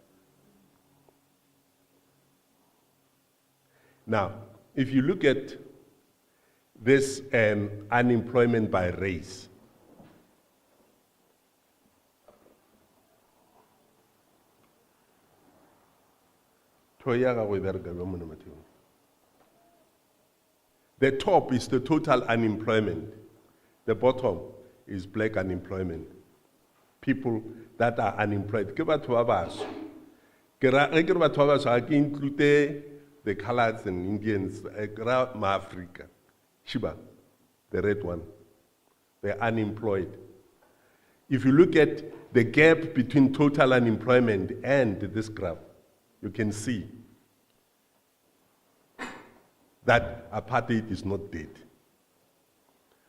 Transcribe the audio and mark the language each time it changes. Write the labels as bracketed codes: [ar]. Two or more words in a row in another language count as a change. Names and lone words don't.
[en] Now, if you look at this unemployment by race, the top is the total unemployment. The bottom is black unemployment. People that are unemployed. [st] Ke batho ba baso. Ke batho ba baso, [en] I include the coloreds and Indians, Ma-Africa. Shiba, the red one. They're unemployed. If you look at the gap between total unemployment and this graph, you can see that apartheid is not dead.